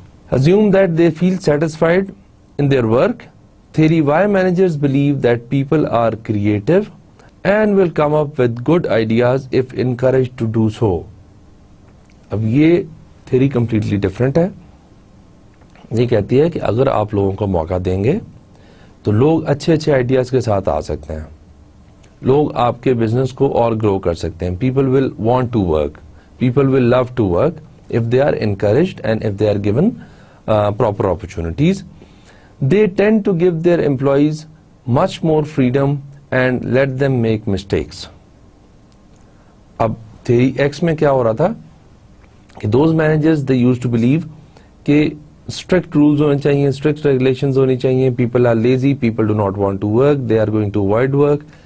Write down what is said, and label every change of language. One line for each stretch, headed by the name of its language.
English: Assume that they feel satisfied in their work. Theory Y managers believe that people are creative and will come up with good ideas if encouraged to do so.
Urdu: اب یہ theory completely different ہے. یہ کہتی ہے کہ اگر آپ لوگوں کو موقع دیں گے تو لوگ اچھے اچھے آئیڈیاز کے ساتھ آ سکتے ہیں, لوگ آپ کے بزنس کو اور گرو کر سکتے ہیں.
English: People will want to work, people will love to work if they are encouraged and if they are given proper opportunities. They tend to give their employees much more freedom and let them make mistakes.
Urdu: اب theory X میں کیا ہو رہا تھا کہ
English: those managers they used to believe
Urdu: کہ
English: strict rules
Urdu: ہونے چاہیے,
English: strict regulations
Urdu: ہونی چاہیے,
English: people are lazy, people do not want to work, they are going to avoid work.